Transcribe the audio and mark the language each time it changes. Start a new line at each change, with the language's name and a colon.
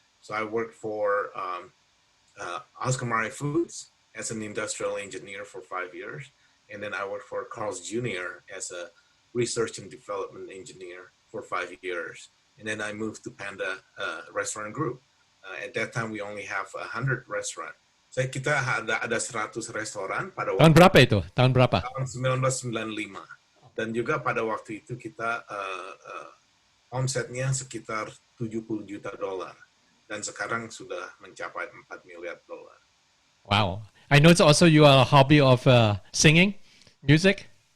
English: So I worked for Oscar Mayer Foods as an industrial engineer for 5 years. And then I worked for Carl's Jr. as a research and development engineer for 5 years. And then I moved to Panda Restaurant Group. At that time, we only have 100 restaurant.
Indonesian: Kita ada 100 restoran pada waktu. Tahun berapa itu? Tahun berapa? Tahun 1995. Dan juga pada waktu itu kita omsetnya sekitar $70 juta. Dan sekarang sudah mencapai $4 miliar. Wow.
English: I know it's also you are a hobby of singing, music.